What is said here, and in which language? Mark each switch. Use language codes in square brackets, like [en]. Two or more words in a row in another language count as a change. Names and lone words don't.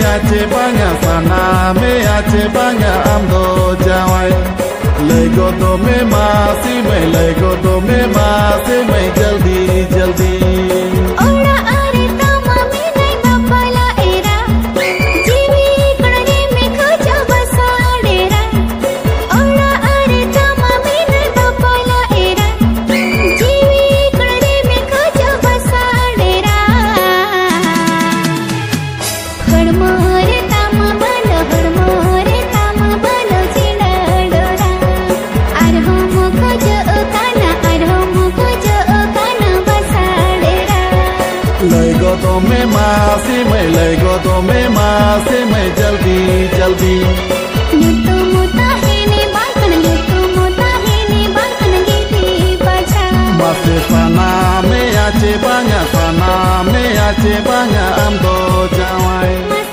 [sat] ace banga sana me ace banga amdo jawai lego to me masi me lego to me masi me [hi] जल्दी जल्दी [sat] ora are tama me nai bapala era jivi kare me khoja basa dera ora are tama me nai bapala era jivi kare me khoja basa dera हड़मोरे तमा बलो चिड़ा डोरा आर हम खोजो काना बसा डेरा lego to me masi me lego to me masi me [hi] जल्दी जल्दी [sat] युतु मुता हेने बांकन गिटी बचा masi sana me ace banga amdo jawai